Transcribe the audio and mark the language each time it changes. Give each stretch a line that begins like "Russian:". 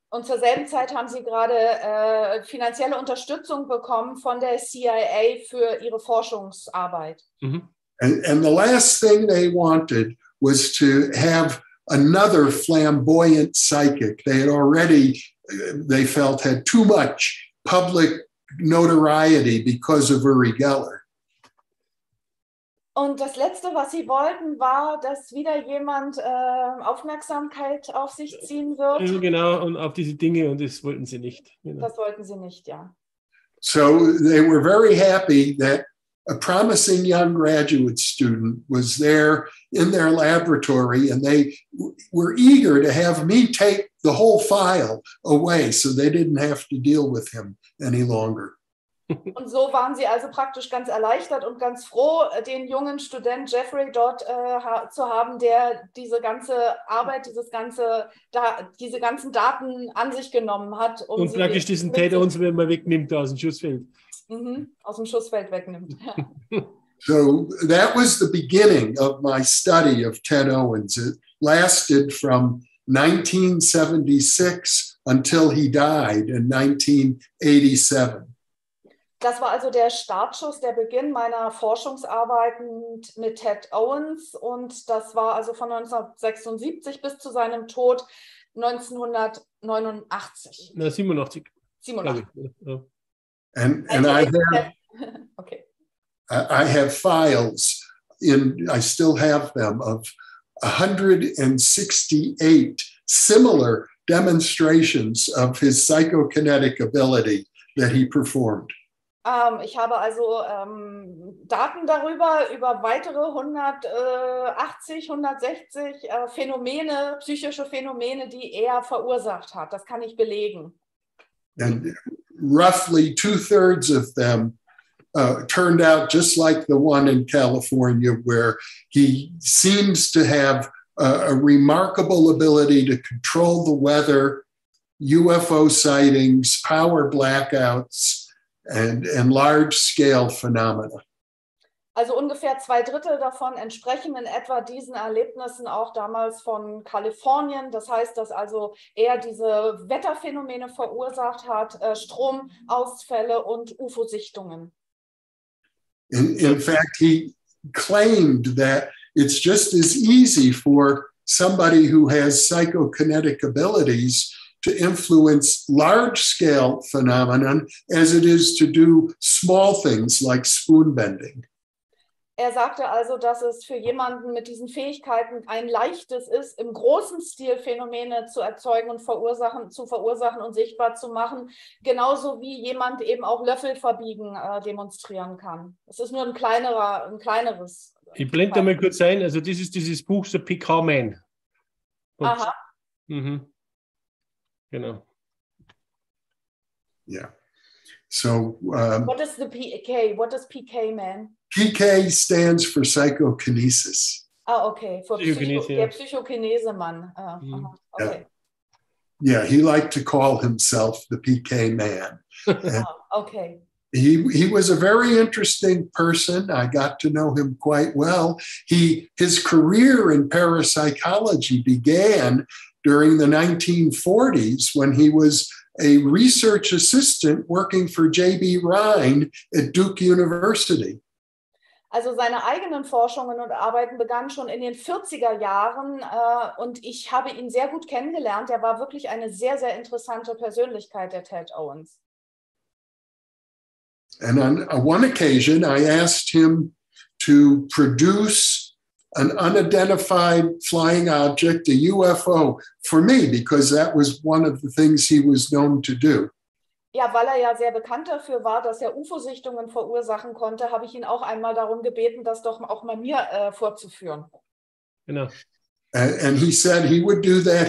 German: Und zur selben Zeit haben sie gerade finanzielle Unterstützung bekommen von der CIA für ihre Forschungsarbeit.
English: And the last thing they wanted was to have another flamboyant psychic. They had already, they felt, had too much public notoriety because of Uri Geller.
German: Und das Letzte, was sie wollten, war, dass wieder jemand Aufmerksamkeit auf sich ziehen wird. Genau, und auf diese Dinge, und das wollten sie nicht. Genau. Das wollten sie nicht, ja.
English: So they were very happy that a promising young graduate student was there in their laboratory, and they were eager to have me take the whole file away so they didn't have to deal with him any longer.
German: Und so waren Sie also praktisch ganz erleichtert und ganz froh, den jungen Student Jeffrey dort zu haben, der diese ganze Arbeit, diese ganzen Daten an sich genommen hat, um und sie praktisch diesen Ted Owens, wenn man wegnimmt aus dem Schussfeld. Aus dem Schussfeld wegnimmt.
English: So that was the beginning of my study of Ted Owens. It lasted from 1976 until he died in 1987.
German: Das war also der Startschuss, der Beginn meiner Forschungsarbeiten mit Ted Owens, und das war also von 1976 bis zu seinem Tod 1989. 87. 87. Ja.
English: And I have, okay. I have files I still have them, of 168 similar demonstrations of his psychokinetic ability that he performed.
German: Ich habe also Daten darüber, über weitere 180, 160 Phänomene, psychische Phänomene, die er verursacht hat. Das kann ich belegen.
English: And roughly 2/3 of them turned out just like the one in California, where he seems to have a remarkable ability to control the weather, UFO sightings, power blackouts, and large-scale phenomena.
German: Also ungefähr 2/3 davon entsprechen in etwa diesen Erlebnissen auch damals von Kalifornien. Das heißt, dass also er diese Wetterphänomene verursacht hat, Stromausfälle und UFO-Sichtungen.
English: In fact, he claimed that it's just as easy for somebody who has psychokinetic abilities to influence large-scale phenomenon as it is to do small things like spoon bending.
German: Er sagte also, dass es für jemanden mit diesen Fähigkeiten ein leichtes ist, im großen Stil Phänomene zu erzeugen und zu verursachen und sichtbar zu machen, genauso wie jemand eben auch Löffelverbiegen demonstrieren kann. Es ist nur ein kleineres. Ich blende da mal kurz ein, also das ist dieses Buch, The PK Man. Aha. Genau.
English: Yeah. So What is the PK? What is PK Man? PK stands for psychokinesis.
German: Okay, für Psychokinese, der Psychokinese-Mann. Okay.
English: Yeah, he liked to call himself the PK Man. Okay. He was a very interesting person. I got to know him quite well. His career in parapsychology began during the 1940s when he was a research assistant working for J.B. Rhine at Duke University.
German: Also seine eigenen Forschungen und Arbeiten begannen schon in den 40er Jahren und ich habe ihn sehr gut kennengelernt. Er war wirklich eine sehr, sehr interessante Persönlichkeit, der Ted Owens.
English: And on one occasion, I asked him to produce an unidentified flying object, a UFO, for me, because that was one of the things he was known to do.
German: Ja, weil er ja sehr bekannt dafür war, dass er UFO-Sichtungen verursachen konnte, habe ich ihn auch einmal darum gebeten, das doch auch mal mir vorzuführen. Genau.
English: And he said he would do that.